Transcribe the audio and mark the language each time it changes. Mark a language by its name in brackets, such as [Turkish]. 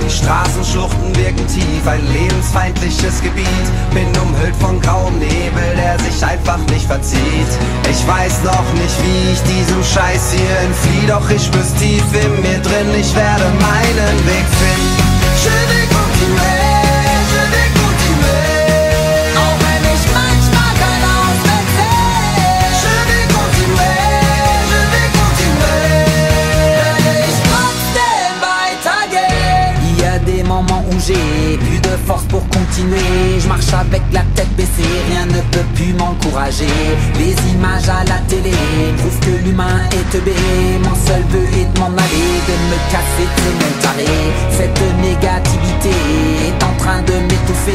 [German] Die Straßenschluchten wirken tief, ein lebensfeindliches Gebiet. Bin umhüllt von grauem Nebel, der sich einfach nicht verzieht. Ich weiß noch nicht, wie ich diesem Scheiß hier entflieh, doch ich spür's tief in mir drin, ich werde meinen Weg finden. [French] Je vais continuer, je vais continuer. [German] Auch wenn ich manchmal kein Ausweg sehe. [French] Je vais continuer, je vais continuer. [German] Werde ich trotzdem weitergehen. [French] Il y a des moments où j'ai plus de force pour continuer. Je marche avec la tête baissée, rien ne peut plus m'encourager. Les images à la télé prouvent que l'humain est teubé. Mon seul vœu est de m'en aller, de me casser de mon taré. Cette négativité est en train de m'étouffer.